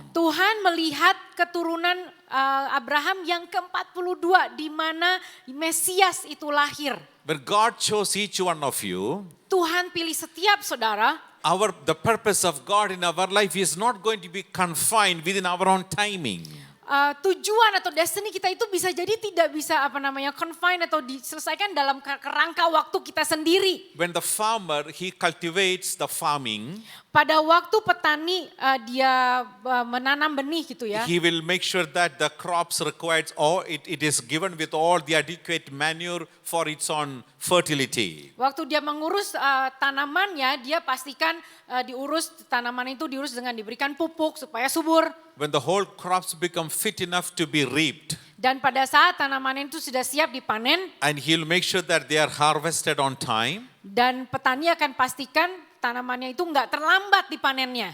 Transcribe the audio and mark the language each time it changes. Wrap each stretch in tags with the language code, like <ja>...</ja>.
<id>Tuhan melihat keturunan Abraham yang ke-42 di mana Mesias itu lahir.</id> <en>But God chose each one of you.</en> <id>Tuhan pilih setiap saudara.</id> <en>The purpose of God in our life is not going to be confined within our own timing.</en> <id>Tujuan atau destiny kita itu bisa jadi tidak bisa confine atau diselesaikan dalam kerangka waktu kita sendiri.</id> <en>When the farmer, he cultivates the farming,</en> <id>Pada waktu petani dia menanam benih gitu ya.</id> <en>he will make sure that the crops required, or it is given with all the adequate manure for its own fertility.</en> <id>Waktu dia mengurus tanamannya, dia pastikan tanaman itu diurus dengan diberikan pupuk supaya subur.</id> <en>When the whole crops become fit enough to be reaped,</en> <id>Dan pada saat tanaman itu sudah siap dipanen,</id> <en>and he'll make sure that they are harvested on time.</en> <id>dan petani akan pastikan tanamannya itu enggak terlambat dipanennya.</id>